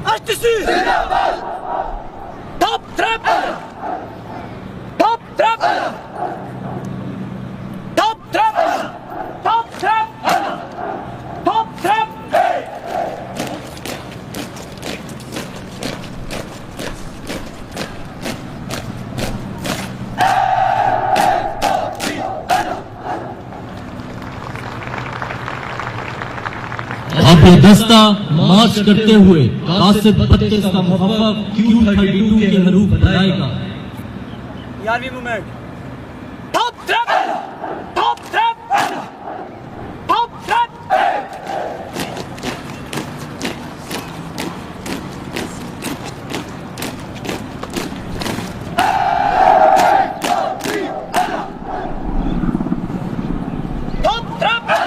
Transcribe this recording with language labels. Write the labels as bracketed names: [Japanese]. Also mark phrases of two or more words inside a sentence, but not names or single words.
[Dutch] Patisi! Top trap! Top trap! Top trap! Top trap! Top trap! [Hindi] अब ये दस्ता मार्च करते हुए कासिद 32 का मुखफ़फ़ Q-32 के हरूफ बनाएगा। [Dutch] Top trap! Top trap! Top trap! Top trap!